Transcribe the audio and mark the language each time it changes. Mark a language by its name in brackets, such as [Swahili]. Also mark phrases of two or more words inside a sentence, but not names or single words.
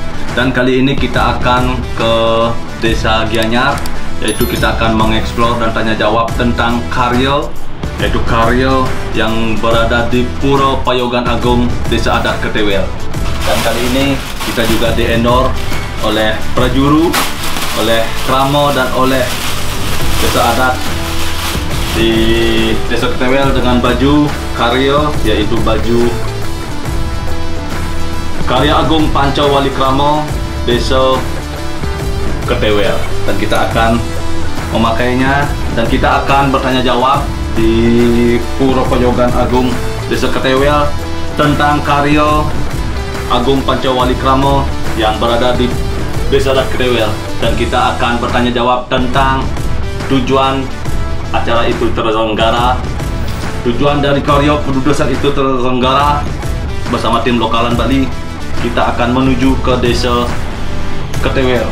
[Indonesian] Dan kali ini kita akan ke Desa Gianyar, yaitu kita akan mengeksplor dan tanya jawab tentang Karyo, yaitu Karyo yang berada di Pura Payogan Agung, Desa Adat Ketewel. Dan kali ini kita juga di-endorse oleh Prajuru, oleh Kramo, dan oleh Desa Adat di Desa Ketewel dengan baju Karyo, yaitu baju Karya Agung Pancawali Kramo Desa Ketewel. Dan kita akan memakainya dan kita akan bertanya jawab di Pura Payogan Agung Desa Ketewel tentang Karya Agung Pancawali Kramo yang berada di Desa Adat Ketewel. Dan kita akan bertanya jawab tentang tujuan acara itu terselenggara, tujuan dari Karya pendudusan itu terselenggara bersama tim Lokalan Bali. Kita akan menuju ke Desa Ketewel.